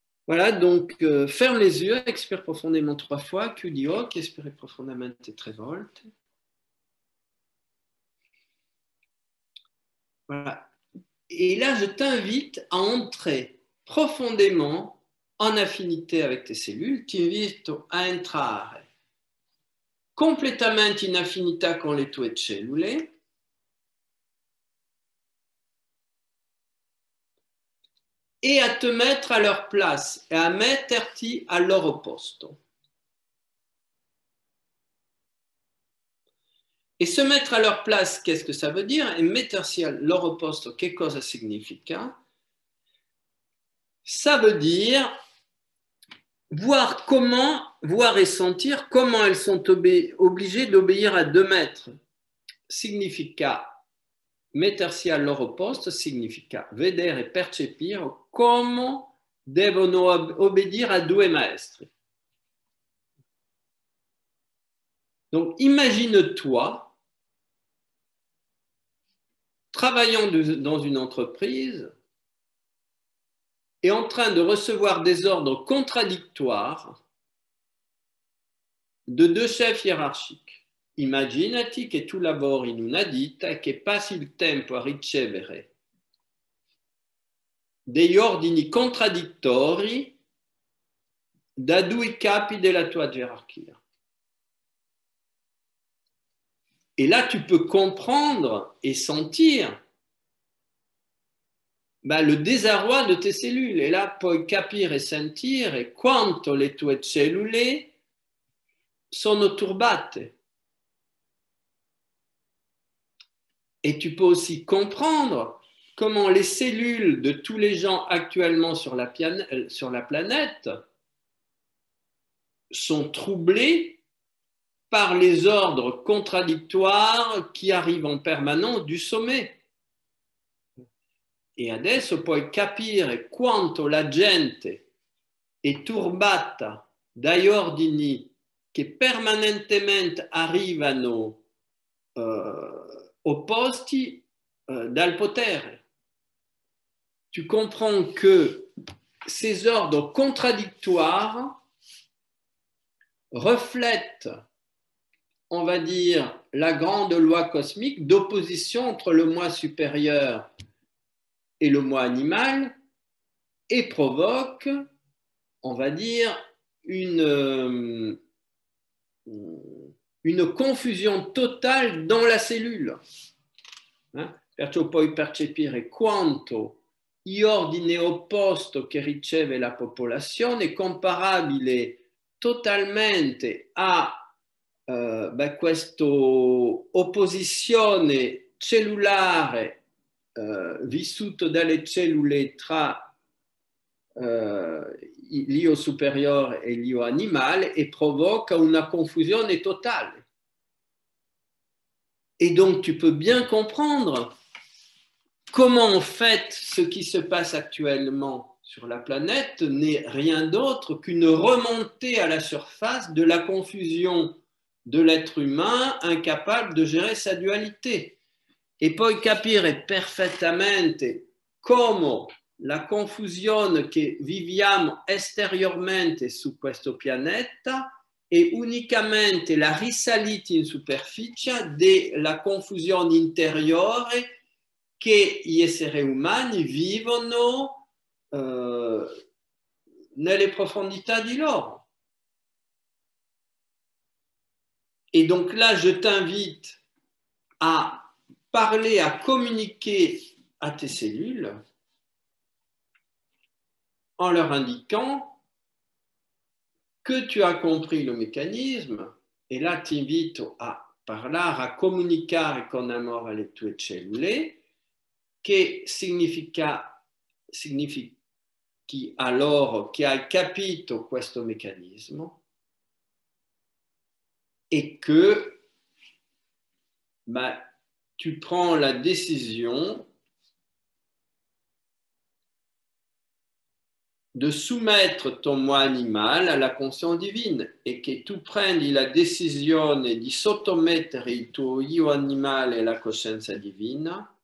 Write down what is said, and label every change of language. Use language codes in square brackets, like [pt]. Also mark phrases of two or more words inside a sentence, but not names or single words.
[fr] Voilà, donc ferme les yeux, expire profondément 3 fois, [it] chiudi occhi, expire profondamente 3 volte. [fr] Voilà. Et là, je t'invite à entrer profondément en affinité avec tes cellules. [it] Ti invito a entrare completamente in affinità con le tue cellule [fr] et à te mettre à leur place [it] e a metterti al loro posto. E se mettere a [fr] leur place, qu'est-ce que ça veut dire? [it] E mettersi al loro posto, che cosa significa? [fr] Ça veut dire voir et sentir comment elles sont obligées d'obéir à 2 maîtres. [it] Significa mettersi al loro posto, significa vedere e percepire come devono obbedire a 2 maestri. [fr] Donc imagine-toi travaillant dans une entreprise et en train de recevoir des ordres contradictoires de 2 chefs hiérarchiques. [it] Immaginati che tu lavori in una ditta e che passi il tempo a ricevere degli ordini contraddittori da 2 capi della tua gerarchia. [fr] Et là, tu peux comprendre et sentir le désarroi de tes cellules. Et là, [it] puoi capire e sentire quanto le tue cellule sono turbate. [fr] Et tu peux aussi comprendre comment les cellules de tous les gens actuellement sur la planète sont troublées par les ordres contraddittoires qui arrivent en permanence du sommet. [it] E adesso puoi capire quanto la gente è turbata dagli ordini che permanentemente arrivano opposti dal potere. [fr] Tu comprends que ces ordres contradictoires reflètent, on va dire, la grande loi cosmique d'opposition entre le moi supérieur et le moi animal et provoquent, on va dire, une confusion totale dans la cellule. [it] Perciò puoi percepire quanto gli ordini opposti che riceve la popolazione è comparabile totalmente a questa opposizione cellulare vissuto dalle cellule tra l'io superiore e l'io animale [fr] et provoque [it] una confusione totale. [fr] Et donc tu peux bien comprendre comment en fait ce qui se passe actuellement sur la planète n'est rien d'autre qu'une remontée à la surface de la confusion de l'être humain incapable de gérer sa dualité. [it] E poi capire perfettamente come la confusione che viviamo esteriormente su questo pianeta è unicamente la risalita in superficie della confusione interiore che gli esseri umani vivono nelle profondità di loro. [fr] Et donc là, je t'invite à parler, à communiquer à tes cellules en leur indiquant que tu as compris le mécanisme, et là [it] ti invito a parlare, a comunicare con amore alle tue cellule, che significhi a loro che hai capito questo meccanismo [fr] et que tu prends la décision de soumettre ton moi animal [it] alla conscienza divina e che tu prendi la decisione di sottomettere il tuo io animale alla coscienza divina